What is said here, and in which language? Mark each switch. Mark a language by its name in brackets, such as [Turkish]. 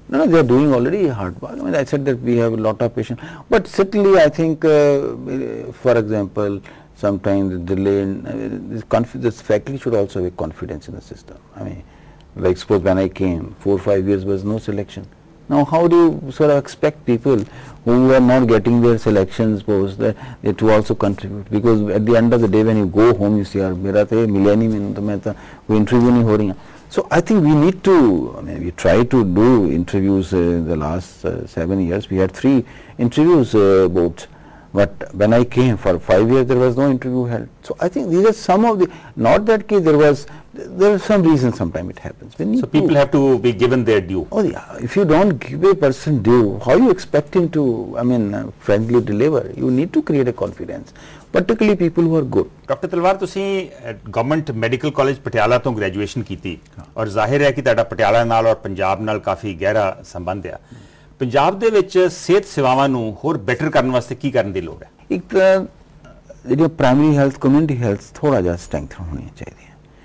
[English] No, they are doing already hard work. I mean, I said that we have a lot of patients, but certainly I think, for example, sometimes the delay in this faculty should also have confidence in the system. I mean, like suppose when I came, 4 or 5 years was no selection. Now how do you sort of expect people who are not getting their selections post that they to also contribute? Because at the end of the day when you go home you say, [Hindi] यार मेरा तो मिला नहीं, मैंने तो मैं तो कोई इंटरव्यू नहीं हो रही है. [English] So I think we need to, I mean, we try to do interviews in the last 7 years. We had 3 interviews both, but when I came for 5 years, there was no interview held. So I think these are some of the, not that case, there are some reasons sometimes it happens. So people have to be given their due. Oh yeah, if you don't give a person due, how you expect him to, I mean, frankly deliver? You need to create a confidence, particularly people who are good. [Punjabi] Doctor ਤਲਵਾਰ, ਤੁਸੀਂ government medical college Patiala ਤੋਂ graduation ਕੀਤੀ ਔਰ ਜ਼ਾਹਿਰ ਹੈ ਕਿ ਤੁਹਾਡਾ ਪਟਿਆਲਾ ਨਾਲ ਔਰ ਪੰਜਾਬ ਨਾਲ ਕਾਫੀ ਗਹਿਰਾ ਸੰਬੰਧ ਆ। ਪੰਜਾਬ ਦੇ ਵਿੱਚ ਸਿਹਤ ਸੇਵਾਵਾਂ ਨੂੰ ਹੋਰ ਬੈਟਰ ਕਰਨ ਵਾਸਤੇ ਕੀ ਕਰਨ ਦੀ ਲੋੜ ਹੈ? ਇੱਕ ਤਾਂ ਜਿਹੜੀ ਪ੍ਰਾਇਮਰੀ ਹੈਲਥ, ਕਮਿਊਨਿਟੀ ਹੈਲਥ ਥੋੜਾ ਜਿਹਾ ਸਟਰੈਂਥਨ ਹੋਣੀ ਚਾਹੀਦੀ ਹੈ।